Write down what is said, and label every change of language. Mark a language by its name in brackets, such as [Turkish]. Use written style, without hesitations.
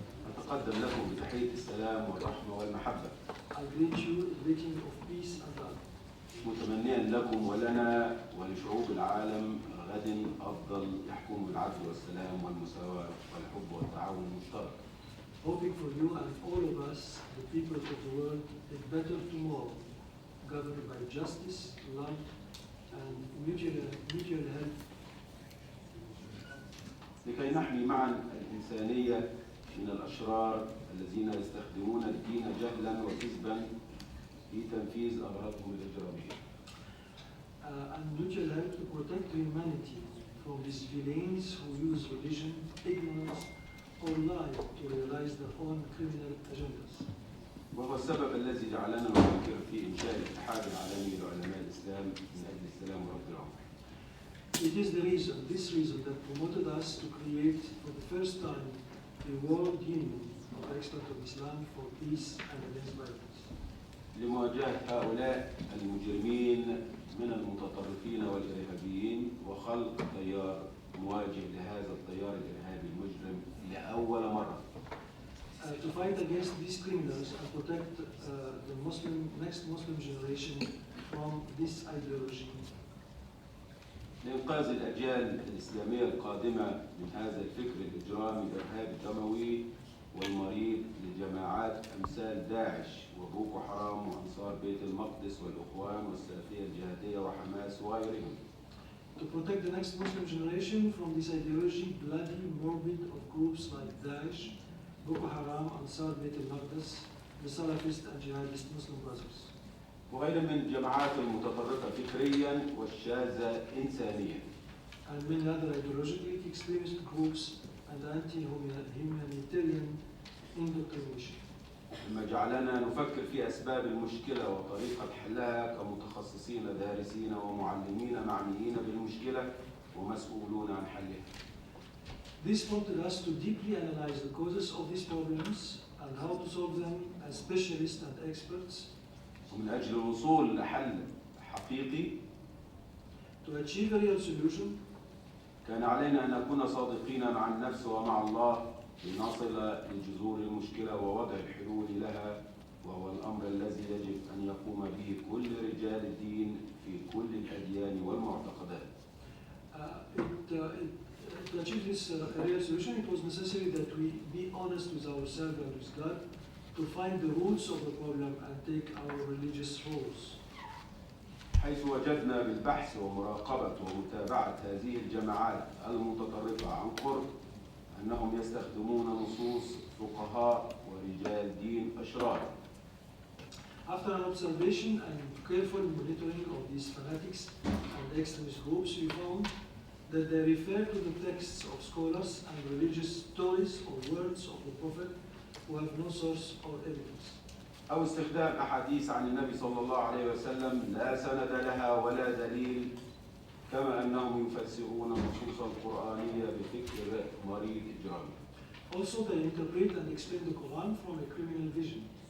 [Arabic] أتقدم لكم بتحية السلام والرحمة والمحبة، [English] I greet you, greeting of peace and love, [Arabic] متمنيا لكم ولنا ولشعوب العالم غد أفضل يحكم بالعدل والسلام والمساواة والحب والتعاون المشترك. [English] hoping for you and all of us, the people of the world, a better tomorrow, governed by justice, love, and mutual help, [Arabic] لكي نحمي معا الإنسانية من الأشرار الذين يستخدمون الدين جهلا وكذبا في تنفيذ أغراضهم الإجرامية. [English] and mutual help to protect humanity from these villains who use religion, ignorance, or lie to realize their own criminal agendas. [Arabic] وهو السبب الذي جعلنا نفكر في إنشاء الاتحاد العالمي لعلماء الإسلام من أجل السلام ورفع العنف. [English] It is this reason that promoted us to create for the first time the World Union of Experts of Islam for Peace and Against Violence. [Arabic] لمواجهة هؤلاء المجرمين من المتطرفين والإرهابيين وخلق تيار مواجه لهذا التيار الإرهابي المجرم لأول مرة. [English] To fight against these criminals and protect the next Muslim generation from this ideology. [Arabic] لإنقاذ الأجيال الإسلامية القادمة من هذا الفكر الإجرامي الإرهابي الدموي والمريض لجماعات أمثال داعش وبوكو حرام وأنصار بيت المقدس والإخوان والسلفية الجهادية وحماس وغيرهم. [English] To protect the next Muslim generation from this ideology, bloody, morbid of groups like Daesh, Boko Haram, Ansar Beit al-Maqdis, the Salafist and Jihadist Muslim Brothers. [Arabic] وغير من الجماعات المتطرفة فكريا والشاذة إنسانيا. [English] And many other ideologically extremist groups and anti-humanitarian indoctrination. [Arabic] مما جعلنا نفكر في أسباب المشكلة وطريقة حلها كمتخصصين دارسين ومعلمين معنيين بالمشكلة ومسؤولون عن حلها. [English] This prompted us to deeply analyze the causes of these problems and how to solve them as specialists and experts. [Arabic] ومن أجل الوصول لحل حقيقي [English] To achieve a real solution, [Arabic] كان علينا أن نكون صادقين مع النفس ومع الله لنصل لجذور المشكلة ووضع الحلول لها، وهو الأمر الذي يجب أن يقوم به كل رجال الدين في كل الأديان والمعتقدات. [English] To achieve this real solution, it was necessary that we be honest with ourselves and with God to find the roots of the problem and take our religious roles. [Arabic] حيث وجدنا بالبحث ومراقبة ومتابعة هذه الجماعات المتطرفة عن قرب أنهم يستخدمون نصوص فقهاء ورجال دين أشرار. [English] After an observation and careful monitoring of these fanatics and extremist groups, we found that they refer to the texts of scholars and religious stories or words of the Prophet who have no source or evidence. [Arabic] أو استخدام أحاديث عن النبي صلى الله عليه وسلم لا سند لها ولا دليل، كما أنهم يفسرون النصوص القرآنية بفكر مريض إجرامي. [English] Also, they interpret and explain the Quran from a criminal vision.